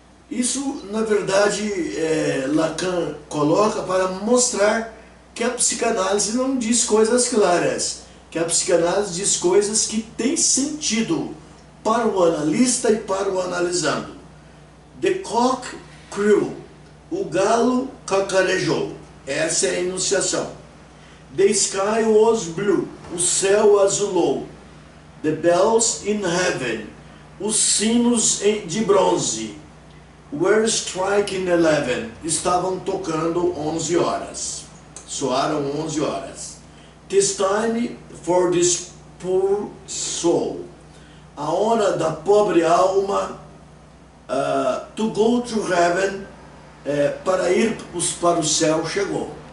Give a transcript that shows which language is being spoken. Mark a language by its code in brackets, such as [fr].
[pt] Isso, na verdade, Lacan coloca para mostrar que a psicanálise não diz coisas claras, que a psicanálise diz coisas que têm sentido para o analista e para o analisando. [en] The cock crew, [pt] o galo cacarejou, essa é a enunciação. [en] The sky was blue, [pt] o céu azulou. [en] The bells in heaven, [pt] os sinos de bronze. [en] Were striking 11, [pt] estavam tocando 11 horas. Soaram 11 horas. [en] Tis time for this poor soul. [pt] A hora da pobre alma [en] to go to heaven, [pt] para ir para o céu chegou.